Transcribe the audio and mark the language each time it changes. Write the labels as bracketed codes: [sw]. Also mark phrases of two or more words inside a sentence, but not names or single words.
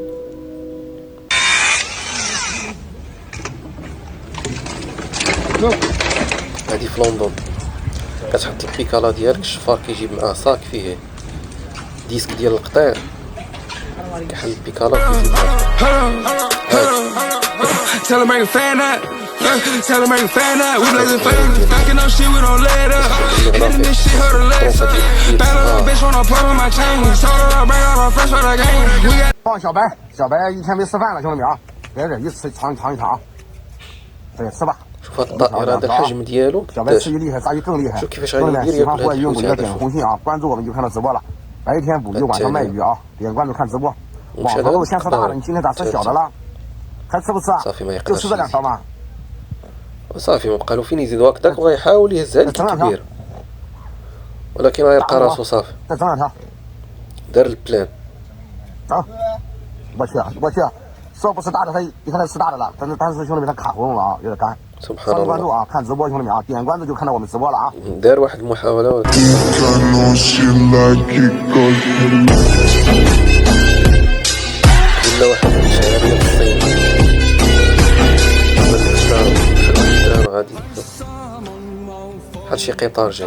[ar] هادي في لندن كتحط البيكالا ديالك، الشفار كيجيب معاه صاك فيه ديسك ديال القطيع، كيحل البيكالا كيزيد [en] Tell him bring a fan up. Tell him bring a fan up. We blazing flames. Stacking up shit, we don't let up. Hitting this shit, her the legs up. Bad little bitch wanna put on my chain. Told her I bring all my friends for the game. We got [zh] 放小白，小白一天没吃饭了，兄弟们啊，别这一次尝一尝，这也吃吧。 [ar] شوف هاد الطائرة هذا الحجم ديالو قداش، شوف كيفاش غادي يدير ياكل هاد الحوت هذا. [zh] 白天捕鱼，晚上卖鱼啊！点关注看直播。网头肉先吃大的，你今天咋吃小的了？还吃不吃啊？就吃这两条吗？ [ar] صافي ما بقى له فين يزيدو هكذاك، وغيحاول يهز هذيك الكبير ولكن غيلقى راسو صافي. دار البلان. [zh] 我去，说不吃大的，他一看他吃大的了，但是兄弟们他卡喉咙了啊，有点干。 [ar] سبحان الله. [zh] 关注啊，看直播兄弟们啊，点关注就看到我们直播了啊。 [ar] دار واحد المحاولة ولا واحد الشارع ديال الصين الدراري غادي بحال شي قطار جاي.